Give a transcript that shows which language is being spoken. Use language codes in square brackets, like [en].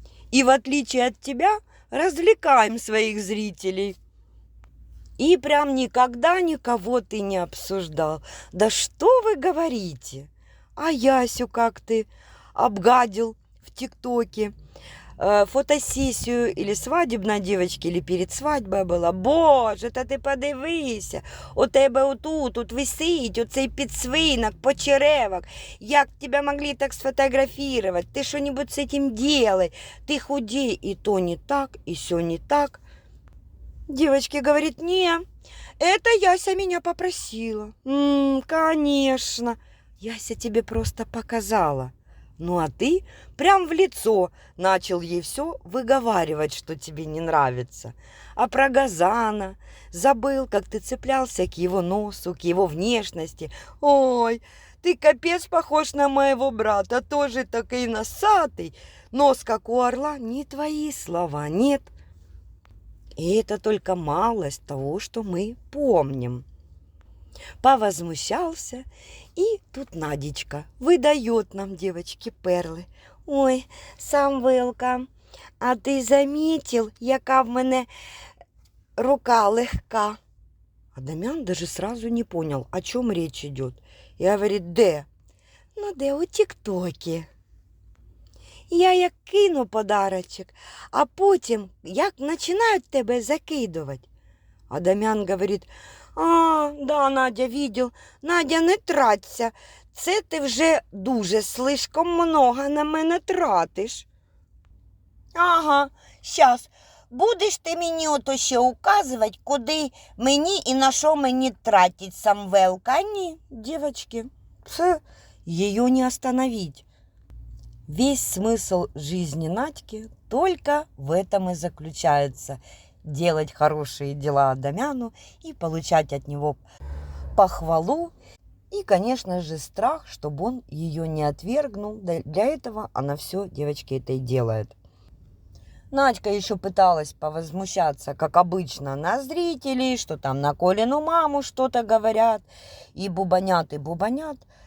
[ru] И в отличие от тебя, развлекаем своих зрителей. И прям никогда никого ты не обсуждал. Да что вы говорите? А Ясю как ты обгадил в ТикТоке, фотосессию или свадебна, девочки, или перед свадьбою була. [uk] Боже, та ти подивися, у тебе отут висить оцей підсвинок, почеревок. [ru] Як тебя могли так сфотографировать? Ты что-нибудь с этим делай. Ты худей, и то не так, и все не так. Девочки говорит, не, это Яся меня попросила. Конечно, Яся тебе просто показала. Ну, а ты прям в лицо начал ей все выговаривать, что тебе не нравится. А про Газана забыл, как ты цеплялся к его носу, к его внешности. Ой, ты капец похож на моего брата, тоже такой носатый. Нос, как у орла, не твои слова, нет. И это только малость того, что мы помним. Повозмущался, и тут Надечка выдает нам, девочки, перлы. [uk] Ой, Самвелка, а ти замітив, яка в мене рука легка? [ru] Адамян даже сразу не понял, о чем речь идет. И говорит, [uk] де? Ну, де у ТикТокі. Я як кину подарочок, а потім як починають тебе закидувати. [ru] Адамян говорит, да, Надя, видел. Надя, не траться. [uk] Це ти вже дуже [ru] слишком много [uk] на мене тратиш. Ага, щас. Будеш ти мені ото ще указувати, куди мені і на що мені тратить Самвелка. Ні, девочки, це її не остановить. [ru] Весь смысл жизни Надьки только в этом и заключается. Делать хорошие дела Адамяну и получать от него похвалу. И, конечно же, страх, чтобы он ее не отвергнул. Для этого она все, девочки, это и делает. Надька еще пыталась повозмущаться, как обычно, на зрителей, что там на Колину маму что-то говорят, и бубонят, и бубонят.